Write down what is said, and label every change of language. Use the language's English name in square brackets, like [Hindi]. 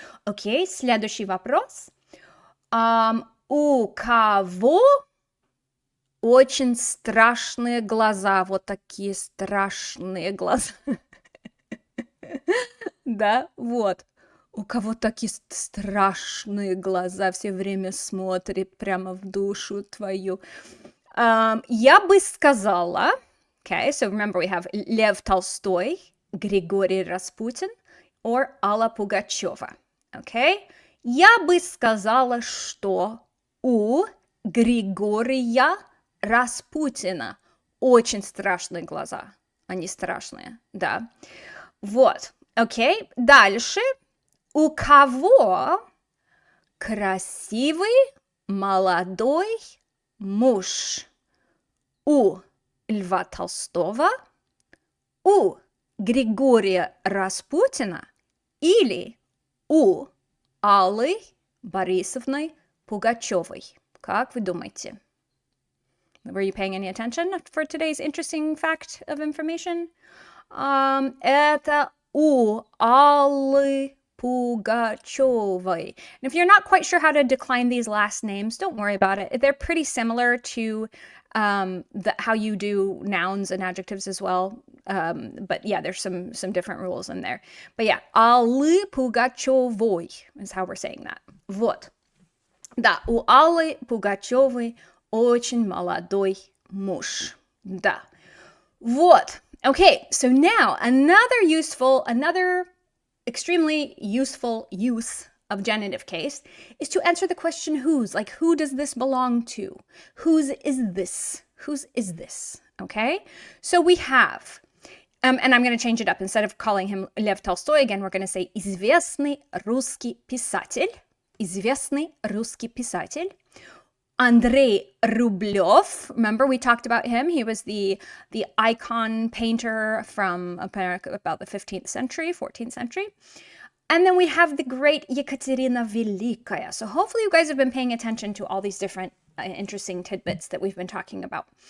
[Russian] Окей, следующий вопрос. У кого очень страшные глаза? Вот такие страшные глаза. Да, вот. У кого такие страшные глаза, все время смотрит прямо в душу твою. Я бы сказала, [English] okay, so remember we have Lev Tolstoy, Григорий Распутин, or Алла Пугачева, okay? [Russian] Я бы сказала, что у Григория Распутина очень страшные глаза. Они страшные, да. Вот, окей. Дальше. У кого красивый молодой муж? У Льва Толстого, у Григория Распутина или у Аллы Борисовны Пугачевой? Как вы думаете? [English] Were you paying any attention for today's interesting fact of information? [Russian] Это у Аллы Pugachevой. [English] And if you're not quite sure how to decline these last names, don't worry about it. They're pretty similar to how you do nouns and adjectives as well. But yeah, there's some different rules in there. But yeah, Аллы Пугачевой is how we're saying that. [Russian] Вот. Да, у Аллы Пугачевой очень молодой муж. Да. Вот. [English] Okay, so now another extremely useful use of genitive case is to answer the question whose, like who does this belong to? Whose is this? Whose is this? Okay, so we have, and I'm going to change it up. Instead of calling him Lev Tolstoy again, we're going to say [Russian] известный русский писатель. Известный русский писатель. [English] Andrei Rublev, remember we talked about him? He was the icon painter from about the 15th century, 14th century. And then we have the great Ekaterina Velikaya. So hopefully you guys have been paying attention to all these different interesting tidbits that we've been talking about.